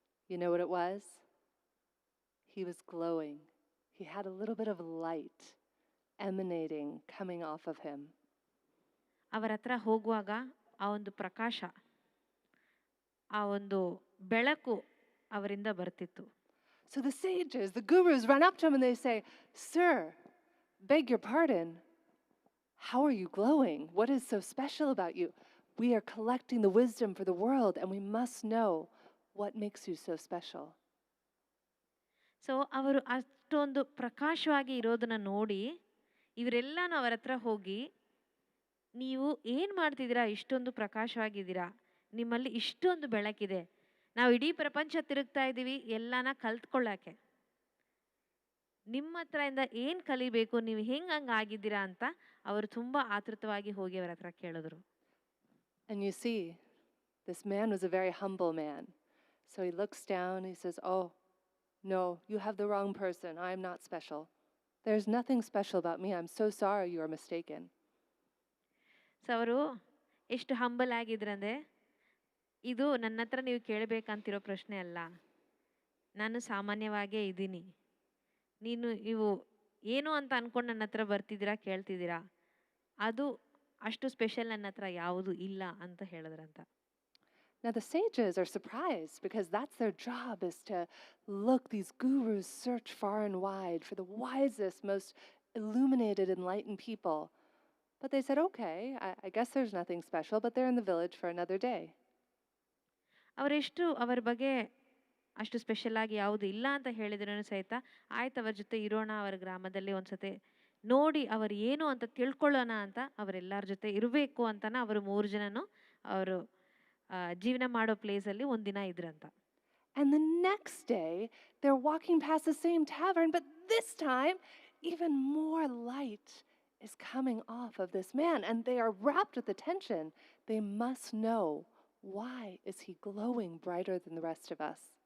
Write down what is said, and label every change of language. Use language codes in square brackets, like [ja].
[en] You know what it was? He was glowing. He had a little bit of light emanating, coming off of him. [kn] ಅವರ ಹತ್ರ ಹೋಗುವಾಗ ಆ ಒಂದು ಪ್ರಕಾಶ, ಆ ಒಂದು ಬೆಳಕು ಅವರಿಂದ ಬರ್ತಿತ್ತು. [en] So the sages, the gurus run up to him and they say, "Sir, beg your pardon. How are you glowing? What is so special about you? We are collecting the wisdom for the world and we must know what makes you so special." [kn] So ಅವರು ಅಷ್ಟೊಂದು ಪ್ರಕಾಶವಾಗಿ ಇರೋದನ್ನ ನೋಡಿ ಇವರೆಲ್ಲನೂ ಅವರ ಹತ್ರ ಹೋಗಿ, ನೀವು ಏನು ಮಾಡ್ತಿದ್ದೀರಾ, ಇಷ್ಟೊಂದು ಪ್ರಕಾಶವಾಗಿದ್ದೀರಾ, ನಿಮ್ಮಲ್ಲಿ ಇಷ್ಟೊಂದು ಬೆಳಕಿದೆ, ನಾವು ಇಡೀ ಪ್ರಪಂಚ ತಿರುಗ್ತಾ ಇದ್ದೀವಿ ಎಲ್ಲನ ಕಲ್ತ್ಕೊಳ್ಳೋಕ್ಕೆ, ನಿಮ್ಮ ಹತ್ರದಿಂದ ಏನು ಕಲಿಬೇಕು, ನೀವು ಹೆಂಗೆ ಆಗಿದ್ದೀರಾ ಅಂತ ಅವರು ತುಂಬ ಆತೃತವಾಗಿ ಹೋಗಿ ಅವರ ಹತ್ರ ಕೇಳಿದ್ರು. [en] And you see, this man was a very humble man. So he looks down, he says, "Oh, no, you have the wrong person. I am not special. There's nothing special about me. I'm so sorry, you are mistaken." [kn] So ಅವರು ಎಷ್ಟು humble ಆಗಿದ್ರಂದ್ರೆ, ಇದು ನನ್ನ ಹತ್ರ ನೀವು ಕೇಳಬೇಕಂತಿರೋ ಪ್ರಶ್ನೆ ಅಲ್ಲ, ನಾನು ಸಾಮಾನ್ಯವಾಗೇ ಇದ್ದೀನಿ, ನೀವು ಏನು ಅಂತ ಅಂದ್ಕೊಂಡು ನನ್ನ ಹತ್ರ ಬರ್ತಿದ್ದೀರಾ, ಕೇಳ್ತಿದ್ದೀರಾ, ಅದು ಅಷ್ಟು ಸ್ಪೆಷಲ್ ನನ್ನ ಹತ್ರ ಯಾವುದು ಇಲ್ಲ ಅಂತ ಹೇಳಿದ್ರಂತ. [en] Now the sages are surprised because that's their job, is to look, these gurus search far and wide for the wisest, most illuminated, enlightened people. But they said, "Okay, I guess there's nothing special, but they're in the village for another day." [kn] ಅವರೆಷ್ಟು ಅವರ ಬಗ್ಗೆ ಅಷ್ಟು special ಆಗಿ ಯಾವುದು ಇಲ್ಲ ಅಂತ ಹೇಳಿದ್ರೂ ಸಹಿತ, ಆಯ್ತು ಅವ್ರ ಜೊತೆ ಇರೋಣ, ಅವರ ಗ್ರಾಮದಲ್ಲಿ ಒಂದ್ಸತಿ ನೋಡಿ ಅವರು ಏನು ಅಂತ ತಿಳ್ಕೊಳ್ಳೋಣ ಅಂತ ಅವರೆಲ್ಲರ ಜೊತೆ ಇರಬೇಕು ಅಂತನ ಅವರು 3 ಜನನು ಅವರು ಜೀವನ ಮಾಡೋ ಪ್ಲೇಸಲ್ಲಿ ಒಂದಿನ ಇದ್ರಂತ. [en] And the next day, they're walking past the same tavern, but this time, even more light is coming off of this man, and they are rapt with attention. They must know, why is he glowing brighter than the rest of us?